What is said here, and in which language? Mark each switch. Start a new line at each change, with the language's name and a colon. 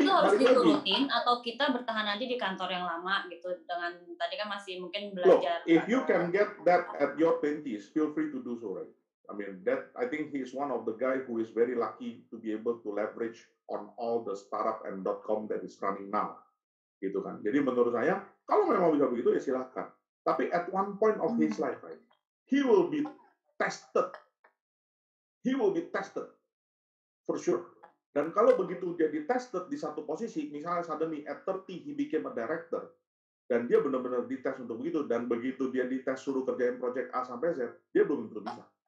Indonesian: itu harus diturutin atau kita bertahan aja di kantor yang lama gitu dengan tadi kan masih mungkin belajar.
English: Look, if you can get that at your 20s, feel free to do so, right? I mean, I think he is one of the guy who is very lucky to be able to leverage on all the startup and .com that is running now,
Indonesian: gitu kan. Jadi menurut saya, kalau memang bisa begitu ya silahkan.
English: Tapi at one point of his life, right, he will be tested. He will be tested for sure.
Indonesian: Dan kalau begitu dia di-tested di satu posisi, misalnya
English: suddenly at 30 he became a director,
Indonesian: dan dia benar-benar dites untuk begitu, dan begitu dia dites suruh kerjain project A sampai Z, dia belum tentu bisa.